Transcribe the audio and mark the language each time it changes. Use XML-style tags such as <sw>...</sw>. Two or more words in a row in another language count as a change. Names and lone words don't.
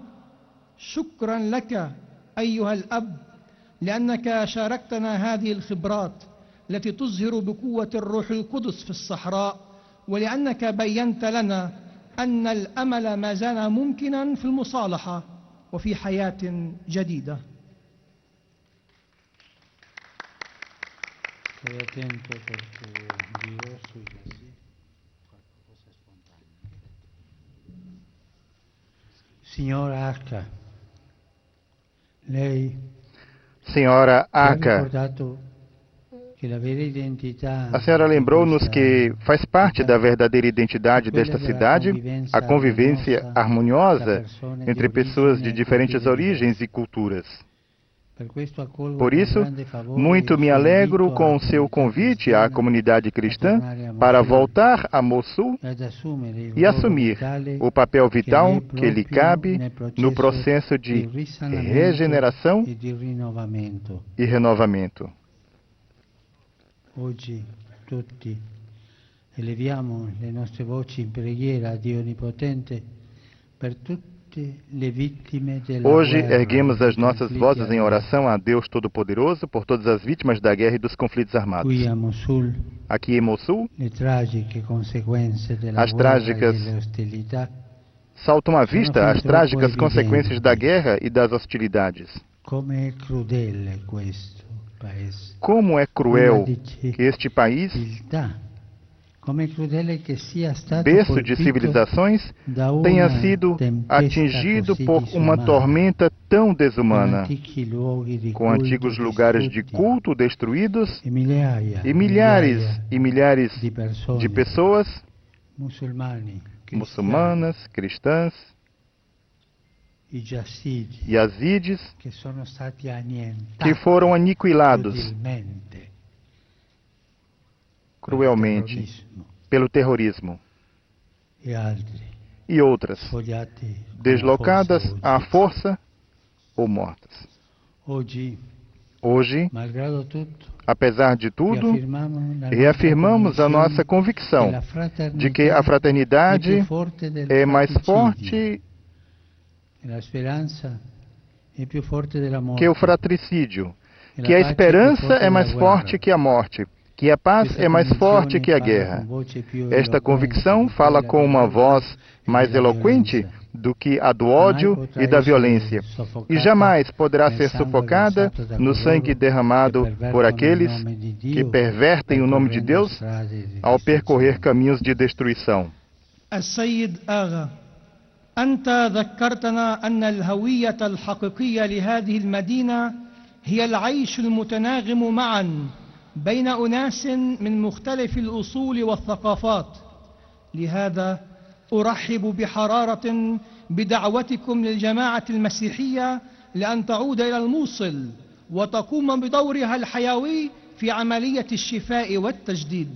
<ar>شكرا لك أيها الأب لأنك شاركتنا هذه الخبرات التي تظهر بقوة الروح القدس في الصحراء، ولأنك بينت لنا أن الأمل ما زال ممكنا في المصالحة وفي حياة جديدة.</ar> <it>Signora Aka, lei</it> <pt>Senhora</pt> <it>ha</it> <pt>Aka,</pt> <it>ricordato che la vera identità</it> <pt>a senhora lembrou-nos</pt> <it>di</it> <pt>que</pt> <it>questa</it> <pt>faz parte da</pt> <it>città</it> <pt>verdadeira identidade</pt> <it>quella</it> <pt>desta</pt> <it>della</it> <pt>cidade a convivência harmoniosa</pt> <it>tra persone di</it> <pt>entre pessoas</pt> <it>origine</it> <pt>de</pt> <it>e</it> <pt>diferentes</pt> <it>culture</it> <pt>origens</pt> <it>diverse.</it> <pt>e culturas.</pt> <it>Per questo accolgo</it> <pt>Por</pt> <it>con</it> <pt>isso,</pt> <it>grande favore</it> <pt>muito</pt> <it>il</it> <pt>me</pt> <it>suo</it> <pt>alegro</pt> <it>invito</it> <pt>com</pt> <it>alla</it> <pt>o seu</pt> <it>comunità</it> <pt>convite à</pt> <it>cristiana</it> <pt>comunidade</pt> <it>a</it> <pt>cristã</pt> <it>tornare a</it> <pt>para</pt> <it>Mosul</it> <pt>voltar a Mossul</pt> <it>e ad assumere il</it> <pt>e</pt> <it>ruolo</it> <pt>assumir</pt> <it>vitale</it> <pt>o papel vital</pt> <it>che</it> <pt>que lhe</pt> <it>proprio</it> <pt>cabe</pt> <it>nel</it> <pt>no</pt> <it>processo</it> <pt>processo</pt> <it>di</it> <pt>de</pt> <it>risanamento</it> <pt>regeneração</pt> <it>e di rinnovamento.</it> <pt>e renovamento.</pt> <it>Oggi tutti eleviamo le nostre voci in preghiera a Dio Onnipotente per tutte le vittime della</it> <pt>Hoje</pt> <it>guerra</it> <pt>erguemos</pt> <it>e</it> <pt>as</pt> <it>dei</it> <pt>nossas</pt> <it>conflitti</it> <pt>vozes em</pt> <it>armati.</it> <pt>oração a Deus Todo-Poderoso por todas as vítimas da guerra e dos conflitos armados.</pt> <it>Qui a Mosul</it> <pt>Aqui em Mossul,</pt> <it>le tragiche conseguenze della</it> <pt>As</pt> <it>guerra</it> <pt>trágicas</pt> <it>e delle ostilità</it> <pt>saltam à</pt> <it>sono</it> <pt>vista</pt> <it>fin</it> <pt>as</pt> <it>troppo</it> <pt>trágicas consequências da</pt> <it>evidenti.</it> <pt>guerra e das hostilidades.</pt> <it>Come è crudele questo paese.</it> <pt>Como é cruel que este país,</pt> <it>Civiltà. Come è crudele che sia stato</it> <pt>berço de</pt> <it>colpito</it> <pt>civilizações,</pt> <it>da una</it> <pt>tenha sido</pt> <it>tempesta</it> <pt>atingido</pt> <it>così</it> <pt>por uma</pt> <it>disumana,</it> <pt>tormenta tão</pt> <it>con</it> <pt>desumana,</pt> <it>antichi luoghi di</it> <pt>com</pt> <it>culto</it> <pt>antigos lugares de</pt> <it>distrutti</it> <pt>culto destruídos</pt> <it>e migliaia</it> <pt>e milhares e milhares</pt> <it>di persone,</it> <pt>de pessoas</pt> <it>musulmani, cristiani,</it> <pt>muçulmanas, cristãs</pt> <it>i Yazidi,</it> <pt>e azídies</pt> <it>che sono stati annientati</it> <pt>que foram aniquilados</pt> <it>crudelmente</it> <pt>cruelmente</pt> <it>dal terrorismo,</it> <pt>pelo terrorismo</pt> <it>e altri</it> <pt>e outras</pt> <it>sfogliati con la</it> <pt>deslocadas</pt> <it>forza</it> <pt>à</pt> <it>oggi.</it> <pt>força ou mortas.</pt> <it>Oggi,</it> <pt>Hoje,</pt> <it>malgrado tutto,</it> <pt>apesar de tudo, reafirmamos a nossa convicção de que a fraternidade é mais forte</pt> <it>la speranza è più forte della morte,</it> <pt>que o fratricídio,</pt> <it>e</it> <pt>que</pt> <it>la</it> <pt>a</pt> <it>pace</it> <pt>esperança</pt> <it>più forte</it> <pt>é mais</pt> <it>della</it> <pt>forte</pt> <it>guerra.</it> <pt>que a morte, que a paz</pt> <it>Questa</it> <pt>é mais forte</pt> <it>convinzione</it> <pt>que a</pt> <it>parla</it> <pt>guerra.</pt> <it>con voce più</it> <pt>Esta</pt> <it>eloquente</it> <pt>convicção</pt> <it>di</it> <pt>fala</pt> <it>quella</it> <pt>com uma</pt> <it>dell'odio</it> <pt>voz</pt> <it>e</it> <pt>mais</pt> <it>della</it> <pt>eloquente</pt> <it>violenza.</it> <pt>do que a do ódio e da violência, e jamais poderá ser sufocada no sangue derramado por aqueles que pervertem o nome de Deus ao percorrer caminhos de destruição.</pt> <ar>السيد آغا، أنت ذكرتنا أن الهوية الحقيقية لهذه المدينة هي العيش المتناغم معا بين أناس من مختلف الأصول والثقافات. لهذا أرحب بحرارة بدعوتكم للجماعة المسيحية لأن تعود إلى الموصل وتقوم بدورها الحيوي في عملية الشفاء والتجديد.</ar>